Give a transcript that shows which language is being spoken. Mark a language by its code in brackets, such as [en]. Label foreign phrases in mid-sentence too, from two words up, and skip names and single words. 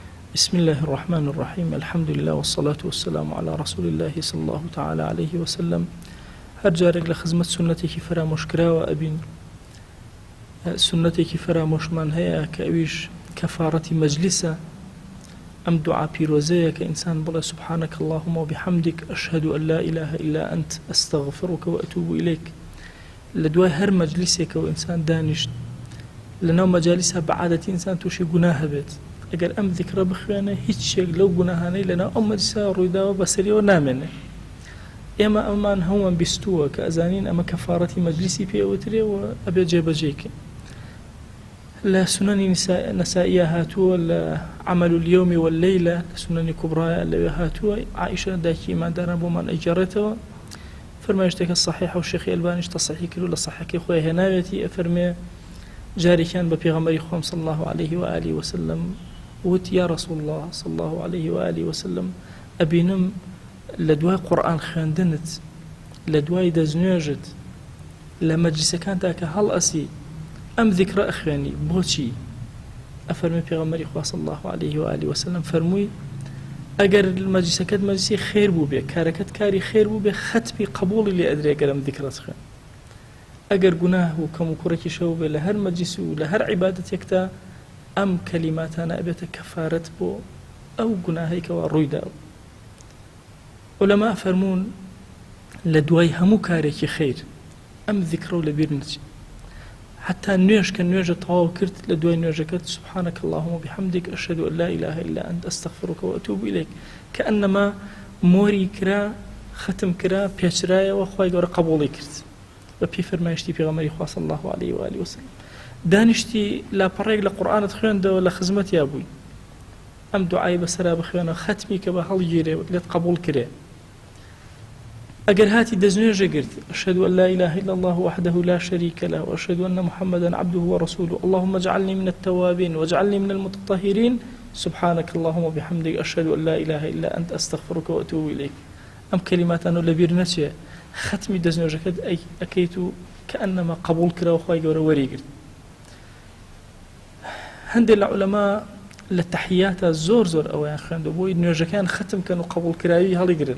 [ar] بسم الله الرحمن الرحيم الحمد لله والصلاة والسلام على رسول الله صلى الله تعالى عليه وسلم. [ckb] هر جارێک لە خزمەت سنەتێکی فرامۆشکراوە ئەبین سنەتێکی فرامۆشمان هەیە کە ئەویش کەفارەتی مەجلیسە. ئەم دوعا پیرۆزەیە کە ئینسان بڵێ [ar] سبحانك اللهم وبحمدك أشهد أن لا إله إلا أنت أستغفرك وأتوب إليك. [ckb] لە دوای هەر مەجلیسێکەوە ئینسان دانیشت لەناو مەجالیسە بەعادەتی ئینسان تووشی گوناه هەبێت. ئەگەر ئەم ذیکرە بخوێنە هیچ شێک لەو گوناهانەی لەناو ئەم مەجلیسە ڕوویداوە بەسەریەوە نامێنێ. ئێمە ئەمان هەمووان بیستووە کە ئەزانین ئەمە کەفارەتی مەجلیسی پێوترێەوە ئەبێ جێبەجێکە. لە سنەنی نەسائیە هاتووە لە عەمەل اليوم والليلة لە سنەنی کوبرایە لەوێ هاتووە. عائیشە دایکی ئیمانداران بۆمان ئەیجێڕێتەوە فەرمایشتێکە صحیحە و شێخی ئەلبانیش تەصحیح کردو لە صحیحەکەی خۆی هێناوێتی ئەفەرمێ جارێکیان بە پێغەمبەری خۆم [ar] صلی الله عليه وآله وسلم [ckb] وت [ar] یا رسول الله صلی الله عليه وآله وسلم [ckb] ئەبینم لە دوای قورئان خوێندنت لە دوای دەستنوێژت لە مەجلیسەکاندا کە هەڵئەسی ئەم ذیکرە ئەخوێنی بۆچی؟ ئەفەرمێ پێغەمبەری خوا [ar] صلی الله عليه وآله وسلم [ckb] فەرمووی ئەگەر مەجلیسەکەت مەجلیسی خێر بوو بێ کارەکەت کاری خێر بوو بێ ختمی قبوڵی لێ ئەدرێ گەر ئەم ذیکرەت خوێن. ئەگەر گوناه و کەم و کوڕێکی شەو بێ لە هەر مەجلیس و لە هەر عیبادەتێکدا ئەم کەلیماتانە ئەبێتە کەفارەت بۆ ئەو گوناهەی کەوا ڕوویداوە. عولەما فەرموون لە دوای هەموو کارێکی خێر ئەم ذیکرە و لەبیر نەچێ. حتى نوێژ کە نوێژە تەواو کرد لە دوای نوێژەکەت [ar] سبحانك اللهم وبحمدك أشهد أن لا إله إلا أنت أستغفرك وأتوب إليك كأنما [ckb] مۆری کرا ختم کرا پێچرایەوە خوای گەورە قبوڵی کرد بە پێی فەرمایشتی پێغەمبەری خوا [ar] صلی الله عليه وآله وسلم. [ckb] دانیشتی لاپەڕێک لە قورئانت خوێندەوە لە خزمەتیا بووی ئەم دوعای بەسەرا بخوێنە ختمی کە بە هەڵگیرێ لێت قبوڵ کرێ. ئەگەر هاتی دەستنوێژە گرت [ar] أشهد أن لا إله إلا الله وحده لا شريك له وأشهد أن محمدا عبده ورسوله اللهم اجعلني من التوابين واجعلني من المتطهرين سبحانك اللهم وبحمدك أشهد أن لا إله إلا أنت أستغفرك وأتوب إليك. [ckb] ئەم کەلیماتانە لەبیر نەچێ ختمی دەستنوێژەکەت ئەکەیت و کەئەنەما قبوڵ کراوە خوای گەورە وەریگرت. هەندێک لە عولەما لە تەحیاتە زۆر ئەوەیان خوێندەوە بۆی نوێژەکان ختم کەن و قبوڵ کراوی هەڵیگرن.